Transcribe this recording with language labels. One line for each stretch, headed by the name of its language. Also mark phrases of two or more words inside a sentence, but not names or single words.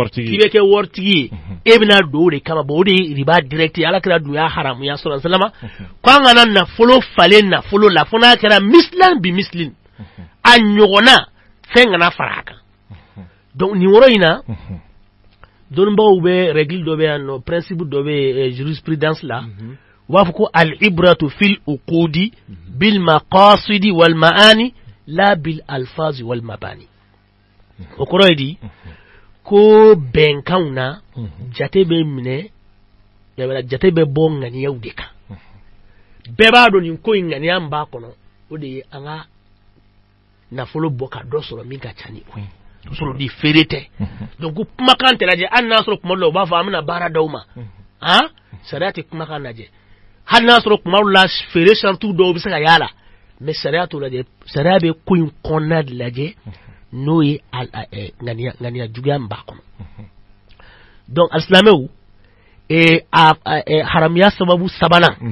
Bambara: waritigi ye e bɛna don o de kama bon o de ye riba direct ye alakira dun y'a haramuya sɔrɔ salama ko an kana nafolo falen nafolo la fo n'a kɛra misilan bi misilin a ɲɔgɔnna fɛn kana fara a kan donc nin yɔrɔ in na dɔnnibagaw bɛ règle dɔ bɛ yan nɔ principe dɔ bɛ jurisprudence la u b'a fɔ ko
Arabic: العبرة في العقود بالمقاصد والمعاني لا بالألفاظ والمباني
Bambara: o kɔrɔ ye di ko bɛnkanw na jate bɛ minɛ jate bɛ bɔ ŋaniyaw de kan bɛɛ b'a dɔn nin ko in ŋaniya min b'a kɔnɔ o de ye an ka nafolo bɔ ka dɔ sɔrɔ min ka ca ni o ye produit feere tɛ donc kumakan tɛ lajɛ hali n'a sɔrɔ kuma dɔ la u b'a fɔ an bɛna baara d'aw ma sariya tɛ kumakan lajɛ hali n'a sɔrɔ kuma dɔ la feere saratu dɔw bɛ se ka y'a la mais sariya t'o lajɛ sariya bɛ ko in kɔnɔna de lajɛ n'o ye ŋaniya juguya min b'a kɔnɔ donc alisilamɛw haramuya sababu sabanan